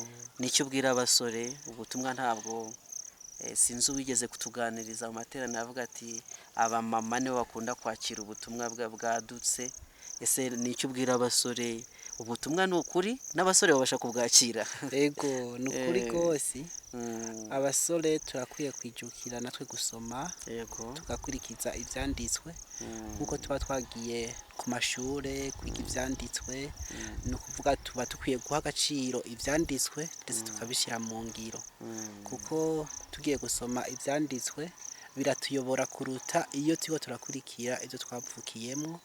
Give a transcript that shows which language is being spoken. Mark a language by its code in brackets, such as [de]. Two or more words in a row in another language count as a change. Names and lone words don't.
[rw] Nicyo ubwira abasore? Ubutumwa ntabwo sinzi uwigeze kutuganiriza mu materaniro avuga ati abamama nibo bakunda kwakira ubutumwa bwadutse. Ese nicyo ubwira abasore? Ubutumwa ni ukuri n'abasore babasha kubwakira? Ego, ni ukuri rwose. Abasore turakwiye kwijukira natwe gusoma, tugakurikiza ibyanditswe, nkuko tuba twagiye ku mashure kwiga ibyanditswe. Ni ukuvuga tuba dukwiye guha agaciro ibyanditswe ndetse tukabishyira mu ngiro, kuko tugiye gusoma ibyanditswe biratuyobora kuruta iyo turiko turakurikira ibyo twavukiyemo.